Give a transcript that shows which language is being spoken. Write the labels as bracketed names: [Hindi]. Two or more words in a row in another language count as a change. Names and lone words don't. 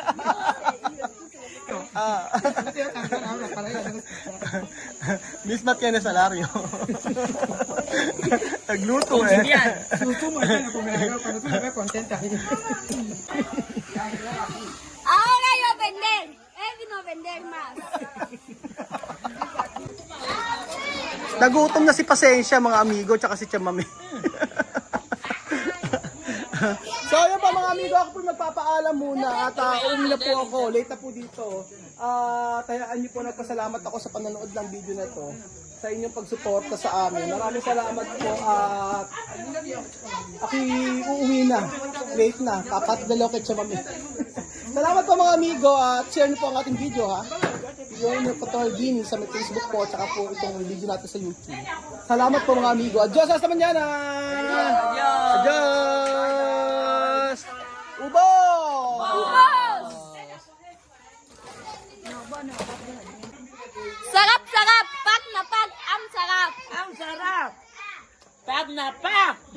[Spanish] Misma tiene salario. [Filipino] Nagluto eh. [Spanish] Ahora yo vender. no vender más. [Filipino] Nagutom na si Pasensya, mga amigo, tsaka si Chamame. So ayun pa mga amigo, ako po magpapaalam muna at uwi na po ako, late na po dito. Tayaan niyo po, nagpasalamat ako sa panonood ng video na to, sa inyong pagsuporta sa amin. Maraming salamat po at ako uuwi na, late na, papadalo kay Chamame. Salamat po mga amigo at share niyo po ang ating video ha. Yung Patol Dini sa may Facebook po, tsaka po itong video natin sa YouTube. Salamat po mga amigo. [Spanish] Adios, hasta mañana! Adios! [Filipino] Ubo! Sarap, sarap. Pag na pag, ang sarap. Ang sarap. Pag na pag.